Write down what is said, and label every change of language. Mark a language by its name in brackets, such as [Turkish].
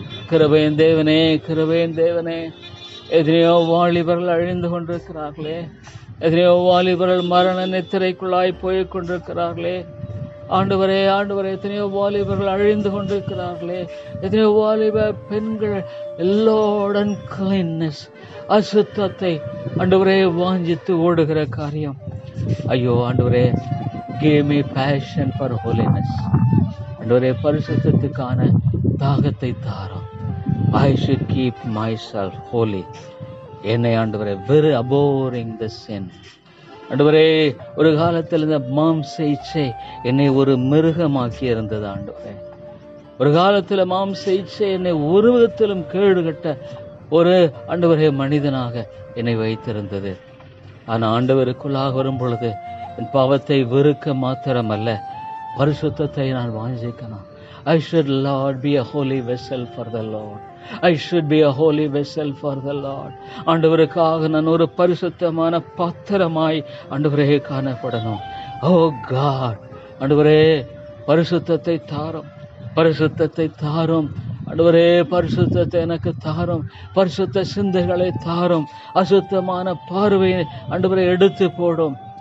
[Tamil] கிருபையின் தேவனே, கிருபையின் தேவனே, எத்தனையோ வாலிபர்கள் அழிந்து கொண்டிருக்கிறார்களே, எத்தனையோ வாலிபர்கள் மரண நித்திரைக்குள்ளாய் போய் கொண்டிருக்கிறார்களே. ஆண்டவரே, ஆண்டவரே, எத்தனையோ வாலிபர்கள் அழிந்து கொண்டிருக்கிறார்களே. எத்தனையோ வாலிப பெண்கள் எல்லோருடன் கிளீன்னஸ், அசுத்தத்தை ஆண்டவரே வாஞ்சித்து ஓடுகிற காரியம். ஐயோ ஆண்டவரே, [English] give me passion for holiness. [Tamil] ஆண்டவரே, பரிசுத்தத்துக்கான தாகத்தை தாரும். [English] I should keep myself holy. [Tamil] என்னை ஆண்டவரே, [English] very abhorring the sin. [Tamil] ஆண்டவரே, ஒரு காலத்தில் இந்த மாம்ச இச்சை என்னை ஒரு மிருகமாக்கி இருந்தது. ஆண்டவரே, ஒரு காலத்தில் மாம்ச இச்சை என்னை ஒரு விதத்திலும் கேடுகட்ட ஒரு ஆண்டவரே மனிதனாக என்னை வைத்திருந்தது. ஆனால் ஆண்டவருக்குள்ளாக வரும் பொழுது என் பாவத்தை வெறுக்க மாத்திரமல்ல, பரிசுத்தத்தை நான் வாஞ்சிக்கணும். [English] I should, Lord, be a holy vessel for the Lord. I should be a holy vessel for the Lord. [Tamil] ஆண்டவருக்காக நான் ஒரு பரிசுத்தமான பாத்திரமாய் ஆண்டவரே காணப்படணும். [English] Oh God, [Tamil] ஆண்டவரே, பரிசுத்தத்தை தாரும், பரிசுத்தத்தை தாரும். ஆண்டவரே, பரிசுத்தத்தை எனக்கு தாரும், பரிசுத்த சிந்தைகளை தாரும், அசுத்தமான பார்வையை ஆண்டவரை எடுத்து போடும்.